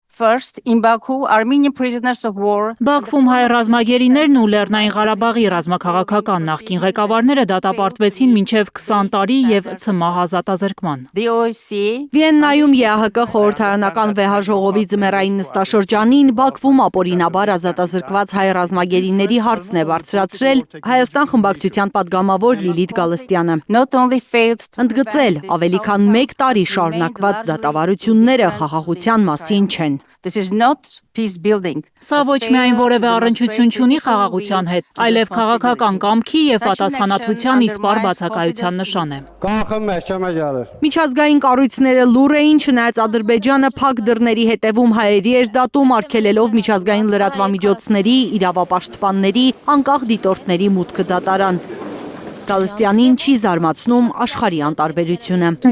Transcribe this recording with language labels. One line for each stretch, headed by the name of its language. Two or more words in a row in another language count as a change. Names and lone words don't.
English: First, in Baku, Armenian prisoners of war.
Armenian: Բաքվում հայ ռազմագերիներն ու Լեռնային Ղարաբաղի ռազմաքաղաքական նախկին ղեկավարները դատապարտվեցին մինչև 20 տարի եւ ցմահ ազատազրկման։
English: The OSCE.
Armenian: Վիեննայում ԵԱՀԿ խորհրդարանական վեհաժողովի ձմեռային նստաշրջանին Բաքվում ապօրինաբար ազատազրկված հայ ռազմագերիների հարցն է բարձրացրել Հայաստան խմբակցության падգամավոր Լիլիթ Գալստյանը։
English: Not only failed
Armenian: Ընդգծել, ավելի քան 1 տարի շարունակված դատավարությունները խաղաղության մասին չեն։
English: this is not peace building.
Armenian: Սա ոչ միայն որևէ առնչություն չունի խաղաղության հետ, այլև քաղաքական կամքի եւ պատասխանատվության իսպառ բացակայության նշան է։ Միջազգային կառույցները լուր էին, չնայած Ադրբեջանը փակ դռների հետևում հայերի էր դատում արգելելով միջազգային լրատվամիջոցների, իրավապաշտպանների, անկախ դիտորդների մուտքը դատարան։ Գալստյանին չի զարմացնում աշխարհի անտարբերությունը։